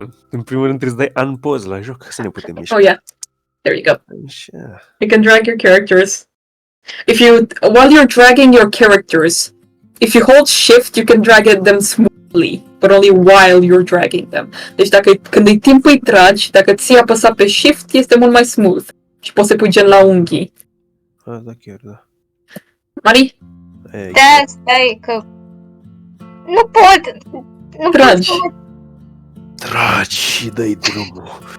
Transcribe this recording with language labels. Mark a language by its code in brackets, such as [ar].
[ro] În primul rând trebuie să dai unpause la joc să ne putem mișca. [en] Oh yeah, there you go. [ro] Așa. [en] You can drag your characters. While you're dragging your characters, if you hold shift, you can drag them smoothly, but only while you're dragging them. [ro] Deci când e timpul îi tragi, dacă ții apăsat pe shift, este mult mai smooth. Și poți să pui gen la unghii. Da, chiar, da. Mari? Da, stai că... Nu pot! Tragi. Tragi și dai drumul.